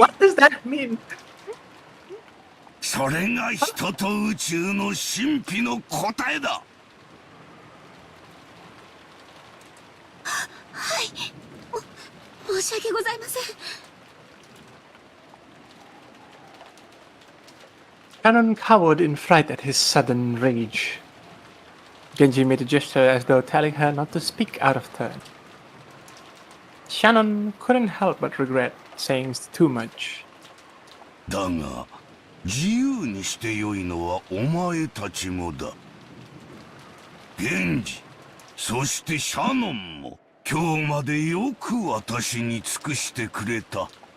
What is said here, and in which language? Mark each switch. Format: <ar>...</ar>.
<en>What does that mean?</en> <ja>それが人と宇宙の神秘の答えだ。はい、申し訳ございません。</ja> <en>Shannon cowered in fright at his sudden rage. Genji made a gesture as though telling her not to speak out of turn. Shannon couldn't help but regret saying too much.</en> <ja>だが自由にしてよいのはお前たちもだ。源氏、そしてシャノンも今日までよく私に尽くしてくれた。</ja>